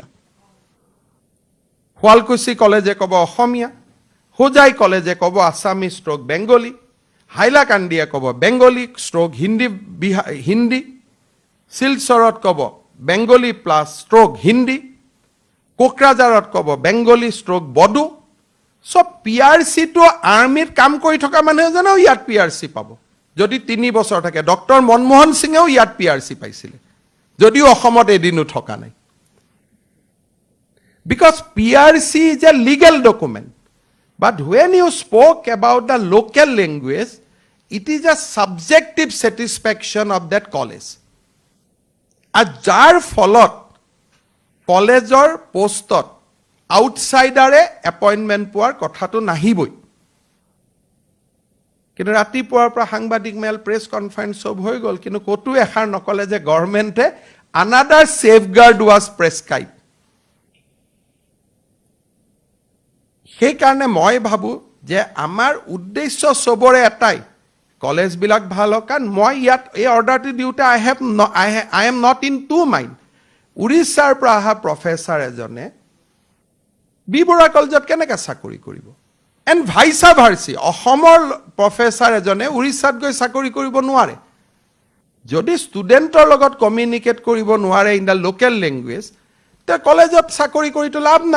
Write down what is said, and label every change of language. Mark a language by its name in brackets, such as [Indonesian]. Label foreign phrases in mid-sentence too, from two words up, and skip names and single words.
[Assamese] শুৱালকুছি কলেজে ক'ব অসমীয়া, হোজাই কলেজে ক'ব [English] Assamese stroke Bengali, [Assamese] হাইলাকান্দিয়ে ক'ব [English] Bengali stroke Hindi, [Assamese] শিলচৰত ক'ব [English] Bengali plus stroke Hindi, [Assamese] কোকৰাঝাৰত ক'ব [English] Bengali stroke Bodo. [Assamese] PRCটো আৰ্মিত কাম কৰি থকা মানুহ এজনেও ইয়াত PRC পাব যদি 3 বছৰ থাকে। ডক্টৰ মনমোহন সিঙেও ইয়াত PRC পাইছিলে, যদিও অসমত এদিনো থকা নাই। [English] Because PRC is a legal document. But when you spoke about the local language, it is a subjective satisfaction of that college. [Assamese] And যাৰ ফলত কলেজৰ পোষ্টত আউটসাইডাৰে এপইণ্টমেণ্ট পোৱাৰ কথাটো নাহিবই। কিন্তু ৰাতিপুৱাৰ পৰা সাংবাদিক মেল, [English] press conference [Assamese] চব হৈ গ'ল, কিন্তু ক'তো এষাৰ নকলে যে গভৰ্ণমেণ্টে [English] another safeguard was prescribe. [Assamese] সেইকাৰণে মই ভাবোঁ যে আমাৰ উদ্দেশ্য চবৰে এটাই, কলেজবিলাক ভাল হওক। কাৰণ মই ইয়াত এই অৰ্ডাৰটো দিওঁতে [English] I am not in two mind. [Assamese] উৰিষ্যাৰ পৰা অহা প্ৰফেচাৰ এজনে বি বৰুৱা কলেজত কেনেকৈ চাকৰি কৰিব? [English] and vice versa, [Assamese] অসমৰ প্ৰফেচাৰ এজনে উৰিষ্যাত গৈ চাকৰি কৰিব নোৱাৰে। যদি ষ্টুডেণ্টৰ লগত কমিউনিকেট কৰিব নোৱাৰে [English] in the local language, [Assamese] তে কলেজত চাকৰি কৰিতো লাভ নাই।